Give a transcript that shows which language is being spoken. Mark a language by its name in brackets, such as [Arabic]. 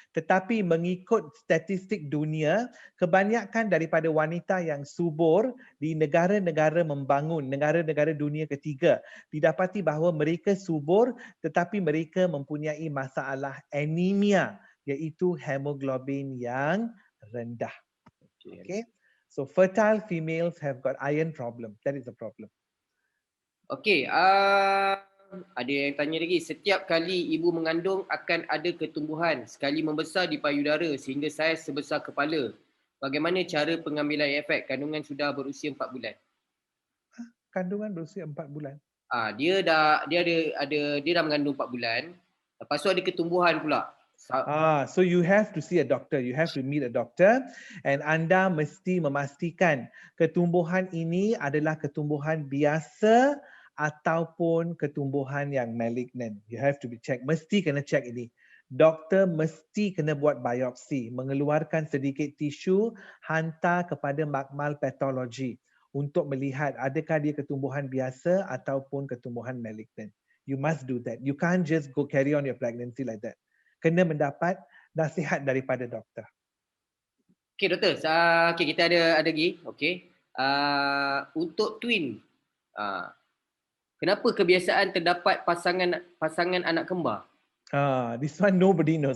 [Malay] Tetapi mengikut statistik dunia, kebanyakan daripada wanita yang subur di negara-negara membangun, negara-negara dunia ketiga, didapati bahawa mereka subur tetapi mereka mempunyai masalah anemia, iaitu hemoglobin yang rendah. Okay? [English] So fertile females have got iron problem. That is the problem. [Malay] Okey, ada yang tanya lagi. Setiap kali ibu mengandung akan ada ketumbuhan sekali membesar di payudara sehingga saiz sebesar kepala. Bagaimana cara pengambilan efek kandungan sudah berusia 4 bulan? Kandungan berusia 4 bulan. Dia dah mengandung 4 bulan. Lepas tu ada ketumbuhan pula. [English] So you have to see a doctor. You have to meet a doctor, and [Malay] anda mesti memastikan ketumbuhan ini adalah ketumbuhan biasa ataupun ketumbuhan yang malignant. [English] You have to be check. [Malay] Mesti kena check ini. Doktor mesti kena buat biopsi, mengeluarkan sedikit tisu, hantar kepada makmal patologi untuk melihat adakah dia ketumbuhan biasa ataupun ketumbuhan malignant. [English] You must do that. You can't just go carry on your pregnancy like that. [Malay] Kena mendapat nasihat daripada doktor. Okey Doktor, kita ada lagi. Okey. Untuk twin, kenapa kebiasaan terdapat pasangan anak kembar? [English] This one nobody knows.